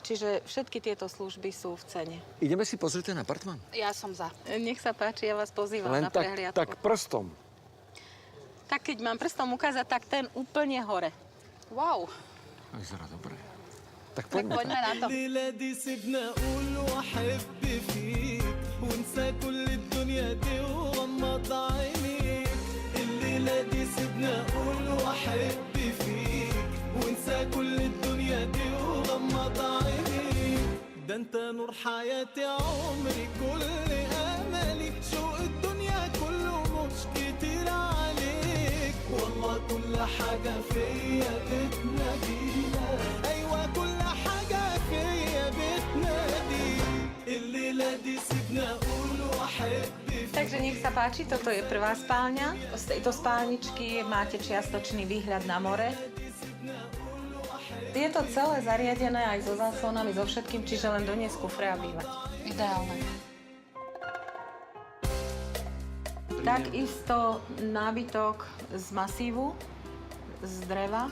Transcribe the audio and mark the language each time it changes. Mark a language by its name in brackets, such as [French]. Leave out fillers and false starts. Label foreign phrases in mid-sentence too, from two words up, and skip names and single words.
[Slovak] Čiže všetky tieto služby sú v cene. Ideme si pozrieť ten apartmán? Ja som za. Nech sa páči, ja vás pozývam Len na prehliadku. tak prstom. Tak keď mám prstom ukázať, tak ten úplne hore. Wow. Vyzerá dobre. Tak Tak poďme. poďme na to. [Arabic] الليلة دي سيبنا أقول وأحب فيك وانسى كل الدنيا دي وغمض عينيك الليلة دي سيبنا أقول وأحب فيك وانسى كل الدنيا دي وغمض عينيك ده انت نور حياتي عمري كل أملي شوق الدنيا كله مش كتير عليك والله كل حاجة فيا بتنادينا أيوة كل حاجة فيا بتناديك الليلة دي سيبنا أقول وأحب [Slovak] Takže nech sa páči, toto je prvá spálňa. Z tejto spálničky máte čiastočný výhľad na more. Je to celé zariadené aj so záslonami, so všetkým, čiže len doniesť kufre a bývať. Ideálne. Takisto nábytok z masívu, z dreva.